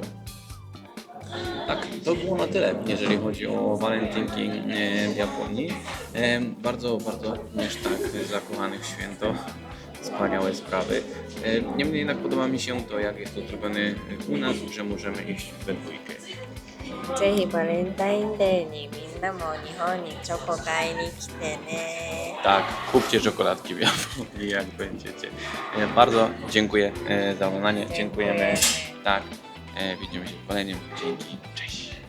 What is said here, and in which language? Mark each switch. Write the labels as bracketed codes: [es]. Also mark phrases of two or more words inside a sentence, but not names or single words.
[pl] Tak, to było na tyle, jeżeli chodzi o walentynki w Japonii. Bardzo również tak zakochanych w święto. Wspaniałe sprawy. Niemniej jednak podoba mi się to, jak jest to zrobione u nas, że możemy iść we dwójkę. [ja] ぜひバレンタインデーにみんなも日本にチョコ買いに来てね。 [pl] Tak, kupcie czekoladki w Japonii, jak będziecie. Bardzo dziękuję za oglądanie. Dziękujemy. Tak, widzimy się w kolejnym. Dzięki, cześć.